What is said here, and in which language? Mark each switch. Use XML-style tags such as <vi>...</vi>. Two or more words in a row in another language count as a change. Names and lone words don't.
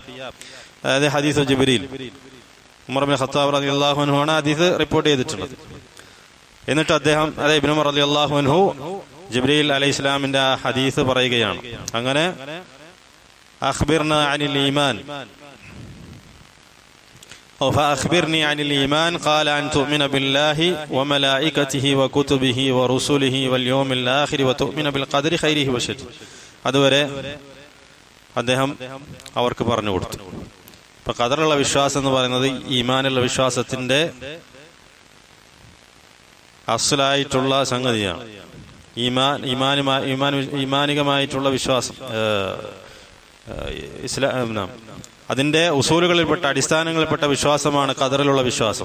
<ml>അതായത് ഹദീസ് ജിബ്രീൽ. ഉമർ ഇബ്നുൽ ഖത്താബ്</ml> <ar>رضي الله عنه</ar> <ml>ആണ് ഹദീസ് റിപ്പോർട്ട് ചെയ്തിട്ടുള്ളത്. എന്നിട്ട് അദ്ദേഹം, അതായത് ഇബ്നു ഉമർ</ml> <ar>رضي الله عنه,</ar> <ml>ജിബ്രീൽ അലൈഹിസ്സലാമിന്റെ ആ ഹദീസ് പറയുകയാണ്.</ml> <ar>അങ്ങനെ أخبرنا عن الإيمان فأخبرني عن الإيمان قال أن تؤمن بالله وملائكته وكتبه ورسله واليوم الآخر وتؤمن بالقدر خيره وشره.</ar> <ml>അതുവരെ അദ്ദേഹം അവർക്ക് പറഞ്ഞു കൊടുത്തു. ഇപ്പൊ ഖദറിലുള്ള വിശ്വാസം എന്ന് പറയുന്നത് ഈമാനുള്ള വിശ്വാസത്തിന്റെ അസ്ലായിട്ടുള്ള സംഗതിയാണ്. ഈമാനികമായിട്ടുള്ള വിശ്വാസം, ഇസ്ലാം, അതിന്റെ ഉസൂലുകളിൽപ്പെട്ട അടിസ്ഥാനങ്ങളിൽപ്പെട്ട വിശ്വാസമാണ് ഖദറിലുള്ള വിശ്വാസം.</ml>